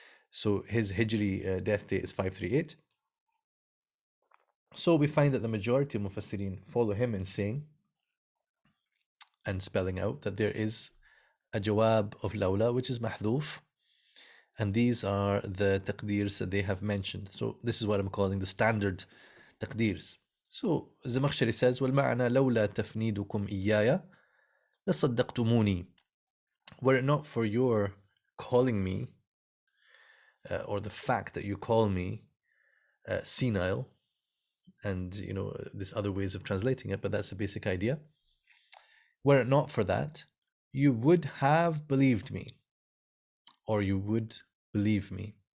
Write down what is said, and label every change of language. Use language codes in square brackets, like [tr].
[en] So his Hijri death date is 538. So we find that the majority of Mufassirin follow him in saying and spelling out that there is a jawab of Lawlā which is mahdhuf, and these are the taqdeers that they have mentioned. So this is what I'm calling the standard taqdeers. So Zamakhshari says, [ar] وَالْمَعْنَى لَوْلَا تَفْنِيدُكُمْ إِيَّايَ لَصَدَّقْتُمُونِي. [en] Were it not for your calling me, or the fact that you call me senile, and there's other ways of translating it, but that's the basic idea. Were it not for that, you would have believed me, or you would believe me.